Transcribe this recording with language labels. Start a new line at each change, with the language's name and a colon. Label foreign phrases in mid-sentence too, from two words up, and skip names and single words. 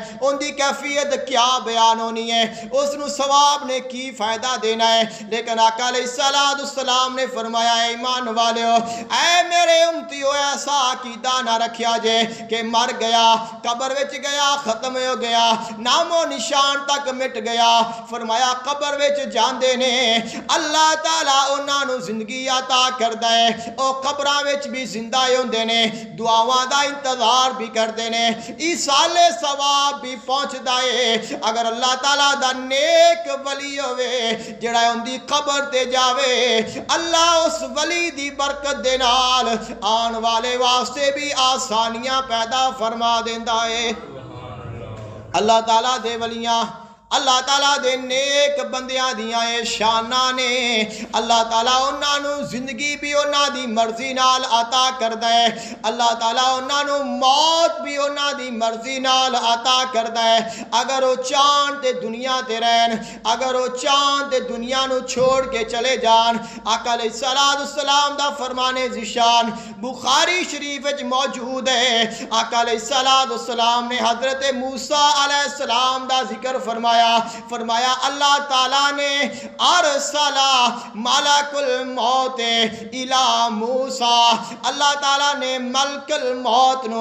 Punjabi: ان دی کیفیت کیا بیان ہونی ہے؟ اس نو ثواب نے کی فائدہ دینا ہے؟ لیکن آقا علیہ السلام نے فرمایا اے ایمان والیو, اے میرے امتیو ایسا عقیدہ نہ رکھیا جے کہ مر گیا, قبر وچ گیا, ختم ہو گیا, نام و نشان تک مٹ گیا. فرمایا قبر وچ جاندے نے اللہ تعالیٰ انہاں نو زندگی عطا کردا ہے, او قبراں وچ بھی زندہ ہوندے نے, دعاواں دا انتظار بھی کردے نے, ایصال ثواب بھی پہنچدا ہے. اگر اللہ تعالیٰ دا نیک ولی ہوئے جڑا ان دی قبر تے جاوے, اللہ اس ولی دی برکت دے نال آن والے واسطے بھی آسانیاں پیدا فرما دیندا ہے. اللہ تعالیٰ دے ولیاں اللہ تعالیٰ دے نیک بندیاں دیاں اے شاناں نے اللہ تعالیٰ انہاں نو زندگی بھی انہاں دی مرضی نال عطا کردا ہے اللہ تعالیٰ انہاں نو موت بھی انہاں دی مرضی نال عطا کردا ہے اگر وہ چاند تے دنیا تے رہن اگر وہ چاند تے دنیا نو چھوڑ کے چلے جان آقا علیہ السلام دا فرمانے ذیشان بخاری شریف وچ موجود ہے آقا علیہ السلام نے حضرت موسیٰ علیہ السلام دا ذکر فرمایا اللہ تعالیٰ نے
Arabic: ارسلا ملک الموت الی موسیٰ
Punjabi: اللہ تعالیٰ نے ملک الموت نو